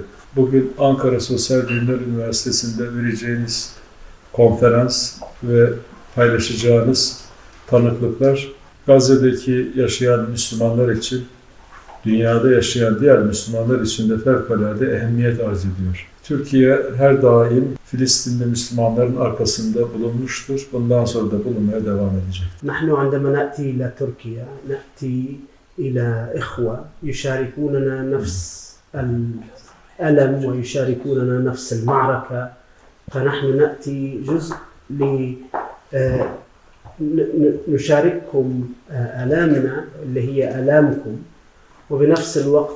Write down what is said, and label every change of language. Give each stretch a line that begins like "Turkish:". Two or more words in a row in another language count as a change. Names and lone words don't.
Turkish: Bugün Ankara Sosyal Bilimler Üniversitesi'nde vereceğiniz konferans ve paylaşacağınız tanıklıklar Gazze'deki yaşayan Müslümanlar için, dünyada yaşayan diğer Müslümanlar için de fevkalade ehemmiyet arz ediyor. Türkiye her daim Filistinli Müslümanların arkasında bulunmuştur. Bundan sonra da bulunmaya devam edecek.
Arabic: نحن عندما نأتي إلى تركيا نأتي إلى إخوة يشاركوننا نفس الألم ويشاركوننا نفس المعركة، فنحن نأتي جزء نشارككم آلامنا اللي هي آلامكم، وبنفس الوقت